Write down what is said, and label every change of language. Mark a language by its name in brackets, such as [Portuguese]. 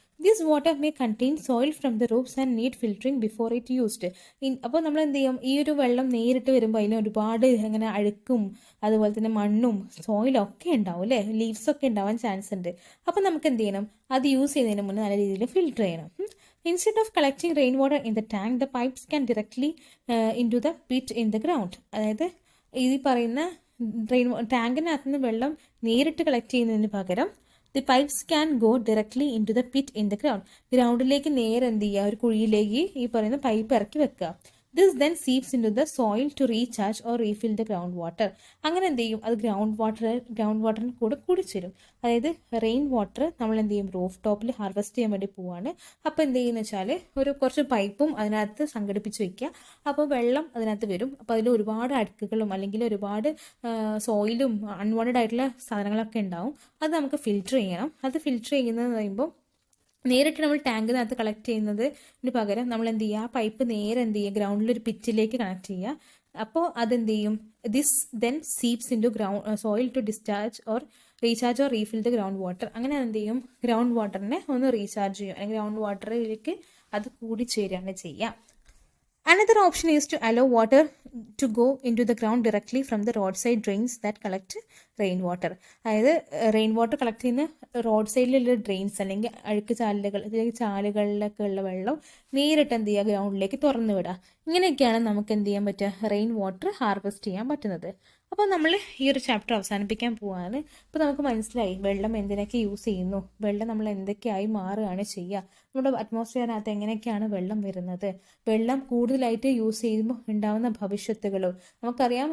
[English] This water may contain soil from the roofs and need filtering before it used. [Malayalam] അപ്പോൾ നമ്മൾ എന്ത് ചെയ്യും, ഈ ഒരു വെള്ളം നേരിട്ട് വരുമ്പോൾ അതിന് ഒരുപാട് ഇങ്ങനെ അഴുക്കും അതുപോലെ തന്നെ മണ്ണും സോയിലും ഒക്കെ ഉണ്ടാവും അല്ലേ, ലീവ്സൊക്കെ ഉണ്ടാവാൻ ചാൻസ് ഉണ്ട്. അപ്പോൾ നമുക്ക് എന്ത് ചെയ്യണം, അത് യൂസ് ചെയ്യുന്നതിന് മുന്നേ നല്ല രീതിയിൽ ഫിൽറ്റർ ചെയ്യണം. [English] Instead of collecting rainwater in the tank, the pipes can directly into the pit in the ground. [Malayalam] അതായത് ഈ പറയുന്ന ടാങ്കിനകത്ത് നിന്ന് വെള്ളം നേരിട്ട് കളക്ട് ചെയ്യുന്നതിന് പകരം [English] The pipes can go directly into the pit in the ground. [Malayalam] ഗ്രൗണ്ടിലേക്ക് നേരെ എന്ത് ചെയ്യുക, ഒരു കുഴിയിലേക്ക് ഈ പറയുന്ന പൈപ്പ് ഇറക്കി വെക്കുക. [English] This then seeps into the soil to recharge or refill the ground water. [Malayalam] അങ്ങനെ എന്ത് ചെയ്യും, അത് ഗ്രൗണ്ട് വാട്ടറിന് കൂടെ കുടിച്ചേരും. അതായത് റെയിൻ വാട്ടർ നമ്മൾ എന്ത് ചെയ്യും, റൂഫ് ടോപ്പിൽ ഹാർവെസ്റ്റ് ചെയ്യാൻ വേണ്ടി പോവാണ്. അപ്പോൾ എന്ത് ചെയ്യുന്ന വെച്ചാൽ കുറച്ച് പൈപ്പും അതിനകത്ത് സംഘടിപ്പിച്ച് വെക്കുക. അപ്പോൾ വെള്ളം അതിനകത്ത് വരും. അപ്പോൾ അതിൽ ഒരുപാട് അടുക്കുകളും അല്ലെങ്കിൽ ഒരുപാട് സോയിലും അൺവാണ്ടഡ് ആയിട്ടുള്ള സാധനങ്ങളൊക്കെ ഉണ്ടാവും. അത് നമുക്ക് ഫിൽറ്റർ ചെയ്യണം. അത് ഫിൽറ്റർ ചെയ്യുന്നത് പറയുമ്പോൾ നേരിട്ട് നമ്മൾ ടാങ്കിനകത്ത് കളക്ട് ചെയ്യുന്നതിന് പകരം നമ്മൾ എന്ത് ചെയ്യുക, ആ പൈപ്പ് നേരെ എന്ത് ചെയ്യുക, ഗ്രൗണ്ടിലൊരു പിച്ചിലേക്ക് കണക്ട് ചെയ്യുക. അപ്പോൾ അതെന്ത് ചെയ്യും, [English] This then seeps in to soil to discharge or recharge or refill the ground water. [Malayalam] അങ്ങനെ എന്ത് ചെയ്യും, ഗ്രൗണ്ട് വാട്ടറിനെ ഒന്ന് റീചാർജ് ചെയ്യും, അല്ലെങ്കിൽ ഗ്രൗണ്ട് വാട്ടറിലേക്ക് അത് കൂടി ചേരുകയാണ് ചെയ്യുക. [English] Another option is to allow water to go into the ground directly from the roadside drains that collect rainwater. [Malayalam] അതായത് റെയിൻ വാട്ടർ കളക്ട് ചെയ്യുന്ന റോഡ് സൈഡിലുള്ള ഡ്രെയിൻസ് അല്ലെങ്കിൽ അഴുക്ക് ചാലുകളിലൊക്കെ ഉള്ള വെള്ളം നേരിട്ട് എന്ത് ചെയ്യുക, ഗ്രൗണ്ടിലേക്ക് തുറന്നു വിടുക. ഇങ്ങനെയൊക്കെയാണ് നമുക്ക് എന്ത് ചെയ്യാൻ പറ്റുക, റെയിൻ വാട്ടർ ഹാർവെസ്റ്റ് ചെയ്യാൻ പറ്റുന്നത്. അപ്പോൾ നമ്മൾ ഈ ഒരു ചാപ്റ്റർ അവസാനിപ്പിക്കാൻ പോവാണ്. ഇപ്പോൾ നമുക്ക് മനസ്സിലായി വെള്ളം എന്തിനൊക്കെ യൂസ് ചെയ്യുന്നു, വെള്ളം നമ്മൾ എന്തൊക്കെയായി മാറുകയാണ് ചെയ്യുക, നമ്മുടെ അറ്റ്മോസ്ഫിയറിനകത്ത് എങ്ങനെയൊക്കെയാണ് വെള്ളം വരുന്നത്, വെള്ളം കൂടുതലായിട്ട് യൂസ് ചെയ്യുമ്പോൾ ഉണ്ടാകുന്ന ഭവിഷ്യത്തുകളും നമുക്കറിയാം.